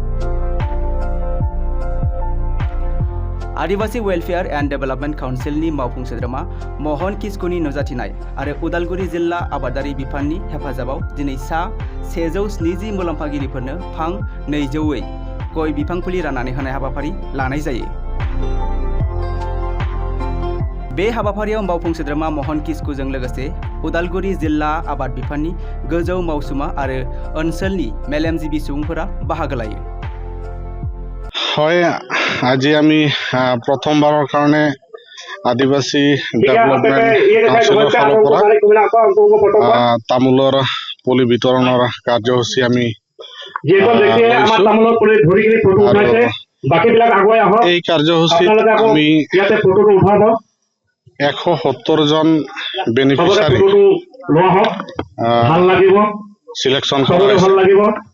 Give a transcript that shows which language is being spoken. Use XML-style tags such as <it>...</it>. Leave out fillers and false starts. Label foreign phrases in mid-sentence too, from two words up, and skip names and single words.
<brx>आदिवासी वेलफेयार एन्ड डेभेलपमेन्ट काउन्सिलनि मावफुं सोद्रोमा महन किस्कुनि नुजाथिनाय आरो उदालगुरि जिल्ला आबादारि बिफाननि हेफाजाबाव दिनै सा 170 मुलाम्फागिरिफोरनो फां 200 गय बिफां फुलि राननानै होनाय हाबाफारि लानाय जायो। बे हाबाफारियाव मावफुं सोद्रोमा महन किस्कुजों लोगोसे उदालगुरि जिल्ला आबाद बिफाननि गोजौ मावसुमा आरो ओनसोलनि मेलेमजिबि सुबुंफोरा बाहागो लायो।</brx> <as>হয়, আজি আমি প্ৰথমবাৰৰ কাৰণে আদিবাসী ডেভেলপমেন্ট কাউন্সিলৰ ফালৰ পৰা তামোলৰ পুলি বিতৰণৰ কাৰ্যসূচী আমি এই কাৰ্যসূচীত আমি 170 জন</as> <en>beneficiary selection</en> <as>কৰা হৈছে।</as>